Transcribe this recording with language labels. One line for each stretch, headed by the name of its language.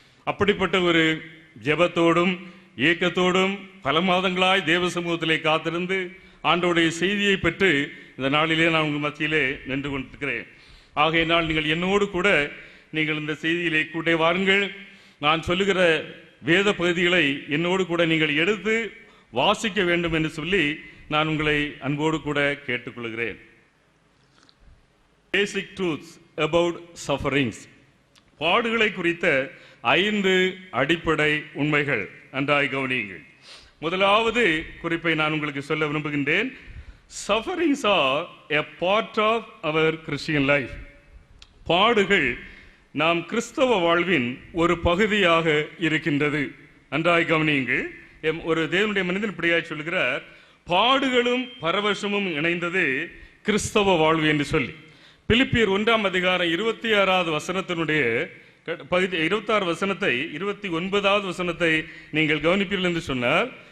Tamil: அப்படிப்பட்ட ஒரு ஜெபத்தோடும் ஏக்கத்தோடும் பல மாதங்களாய் தேவ சமூகத்திலே காத்திருந்து ஆண்டவருடைய செய்தியை பெற்று இந்த நாளிலே நான் உங்கள் மத்தியிலே நின்று கொண்டிருக்கிறேன். ஆகையினால் நீங்கள் என்னோடு கூட நீங்கள் இந்த செய்தியிலே கூட வாருங்கள். நான் சொல்லுகிற வேத பகுதிகளை என்னோடு கூட நீங்கள் எடுத்து வாசிக்க வேண்டும் என்று சொல்லி நான் உங்களை அன்போடு கூட கேட்டுக்கொள்கிறேன்.
English: Basic truths about sufferings.
Tamil: பாடுகளை குறித்த 5 அடிப்படை உண்மைகள். நன்றாய் கவனியுங்கள். முதலாவது குறிப்பை நான் உங்களுக்கு சொல்ல விரும்புகின்றேன்.
English: Sufferings are a part of our Christian life.
Tamil: பாடுகள் நாம் கிறிஸ்தவ வாழ்வின் ஒரு பகுதியாக இருக்கின்றது. நன்றாய் கவனியுங்கள். ஒரு தேவனுடைய மனிதன் இப்படியாய் சொல்கிறார், பாடுகளும் பரவசமும் இணைந்தது கிறிஸ்தவ வாழ்வு என்று சொல்லி. பிலிப்பியர் 1 அதிகாரம் 26வது வசனத்தினுடைய பகுதி 26 வசனத்தை 29வது வசனத்தை நீங்கள் கவனிப்பீர்கள் என்று சொன்னார்.